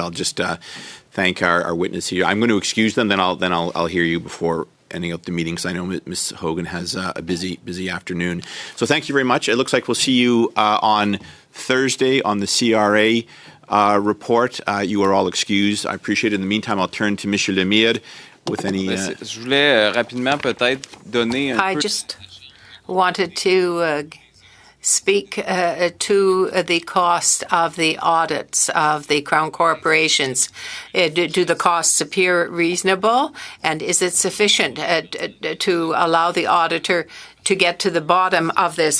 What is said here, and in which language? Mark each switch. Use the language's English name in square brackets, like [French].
[English] I'll just thank our witness here. I'm going to excuse them, then I'll hear you before ending up the meeting, because I know Ms. Hogan has a busy afternoon. So thank you very much. It looks like we'll see you on Thursday on the CRA report. You are all excused. I appreciate it. In the meantime, I'll turn to Mr. Lemire with any... [French] Je voulais rapidement peut-être donner un peu... [English] Just wanted to speak to the cost of the audits of the Crown corporations. Do the costs appear reasonable, and is it sufficient to allow the auditor to get to the bottom of this?